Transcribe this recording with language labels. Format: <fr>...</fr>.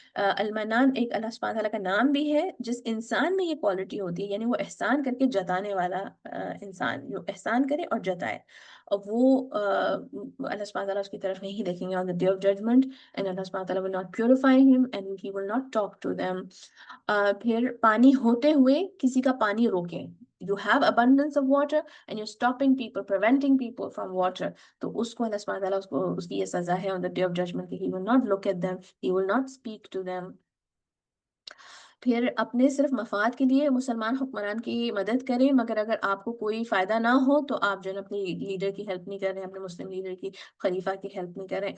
<ur>المنان ایک اللہ سبحانہ تعالیٰ کا نام بھی ہے جس انسان میں یہ کوالٹی ہوتی ہے, یعنی وہ احسان کر کے جتانے والا انسان, جو احسان کرے اور جتائے, اور وہ اللہ سبحانہ تعالیٰ اس کی طرف نہیں دیکھیں گے</ur> <en>on the day of judgment,</en> <ur>and اللہ سبحانہ تعالیٰ</ur> <en>will not purify him and he will not talk to them.</en> <ur>پھر پانی ہوتے ہوئے کسی کا پانی روکیں.</ur> <en>You have abundance of water and you're stopping people, preventing people from water.</en> <ur>تو اس کو اللہ سبحانہ تعالیٰ اس کی یہ سزا ہے</ur> <en>on the day of judgment</en> <ur>کہ</ur> <en>he will not look at them, he will not speak to them.</en> <ur>پھر اپنے صرف مفاد کے لیے مسلمان حکمران کی مدد کریں, مگر اگر آپ کو کوئی فائدہ نہ ہو تو آپ جو ہے اپنی لیڈر کی ہیلپ نہیں کر رہے ہیں, اپنے مسلم لیڈر کی, خلیفہ کی ہیلپ نہیں کر رہے ہیں.</ur>